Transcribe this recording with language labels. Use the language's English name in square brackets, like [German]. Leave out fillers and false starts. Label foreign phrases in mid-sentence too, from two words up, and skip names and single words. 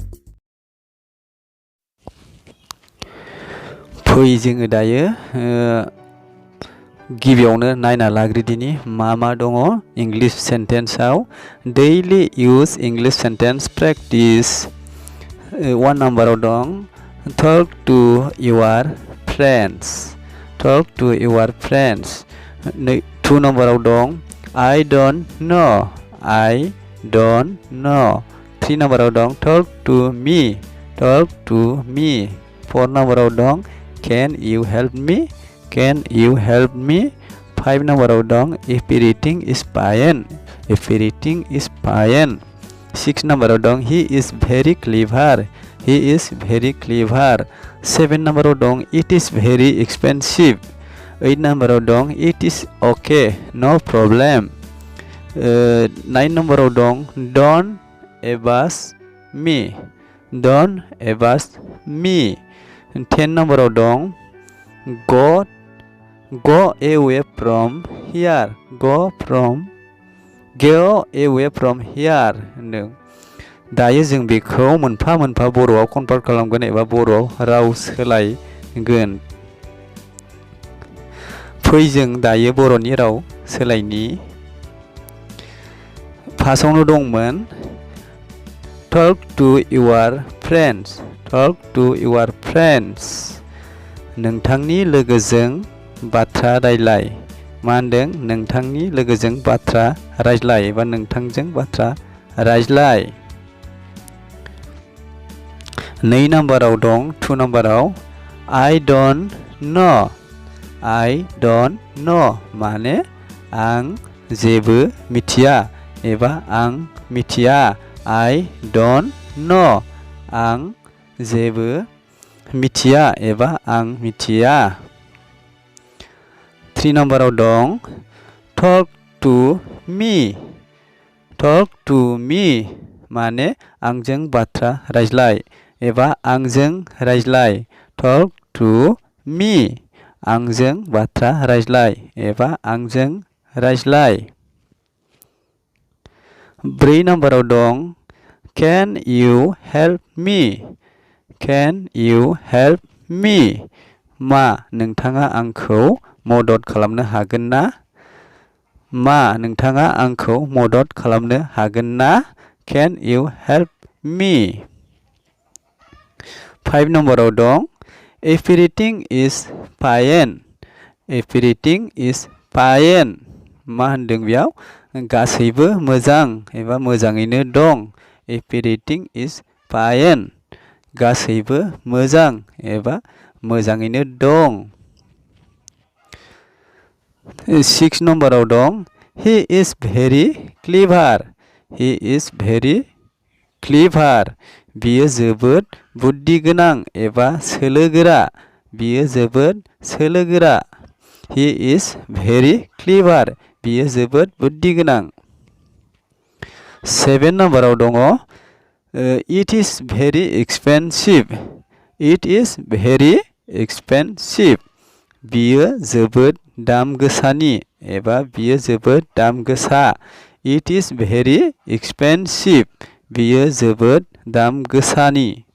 [Bodo] फै जोङो दायो गिबियावनो नायना लाग्रोदिनि मा दङ [English] English sentence. daily use English sentence practice 1 [Bodo] नाम्बाराव दं [English] talk to your friends. talk to your friends. 2 [Bodo] नाम्बाराव दं [English] I don't know। I don't know। 3 [Bodo] नाम्बाराव दं [English] talk to me. टक टु मी। 4 [Bodo] नाम्बाराव दं [English] Can you help me? Can you help me? 5 [Bodo] नाम्बाराव दं [English] Everything is fine। Everything is fine। 6 [Bodo] नाम्बाराव दं [English] He is very clever। He is very clever। 7 [Bodo] नाम्बाराव दं [English] It is very expensive। 8 [Bodo] नाम्बाराव दं [English] It is okay, no problem। 9 [Bodo] नाम्बाराव दं [English] Don't embarrass me। Don't embarrass me। 10 [Bodo] नाम्बाराव दं [English] Go away from here। Go away from here होनदों। [Bodo] दायो जों बेखौ मोनफा मोनफा बर'आव कनभार्ट खालामगोन एबा बर'आव राव सोलायगोन। फै जों दायो बर'नि राव सोलायनि। [English] फार्स्टआवनो दंमोन talk to your friends. talk to your friends. [Bodo] नोंथांनि लोगोजों बाथ्रा रायज्लाय। मा होनदों? नोंथांनि लोगोजों बाथ्रा रायज्लाय एबा नोंथांजों बाथ्रा रायज्लाय। 2 नाम्बाराव दं 2 नाम्बाराव [English] I don't know। I don't know [Bodo] माने आं जेबो मिथिया एबा आं मिथिया। [English] I don't know [Bodo] आं जेबो मिथिया एबा आं मिथिया। [English] 3 [Bodo] नाम्बाराव दं [English] talk to me। talk to me [Bodo] माने आंजों बाथ्रा रायज्लाय एबा आंजों रायज्लाय। [English] talk to me [Bodo] आंजों बाथ्रा रायज्लाय एबा आंजों रायज्लाय। [English] 4 [Bodo] नाम्बाराव दं [English] Can you help me? Can you help me [Bodo] मा नोंथाङा आंखौ मदद खालामनो हागोन ना? मा नोंथाङा आंखौ मदद खालामनो हागोन ना? [English] Can you help me? 5 [Bodo] नम्बराव दं [English] everything is fine. Everything is fine. [Bodo] मा होनदों बेयाव? गासैबो मोजां एबा मोजाङैनो दं. [English] Everything is fine. [Bodo] गासैबो मोजां एबा मोजाङैनो दं. [English] 6 [Bodo] नम्बराव दं [English] he is very clever. He is very clever. [Bodo] बियो जोबोद बुद्धि गोनां एबा सोलोगोरा. बियो जोबोद सोलोगोरा. [English] He is very clever. [Bodo] बियो जोबोद बुद्धि गोनां. [English] 7 [Bodo] नम्बराव दङ [English] it is very expensive. It is very expensive. [Bodo] बियो जोबोद दाम गोसानि एबा बियो जोबोद दाम गोसा. [English] It is very expensive. [Bodo] बियो जोबोद दाम गोसानि.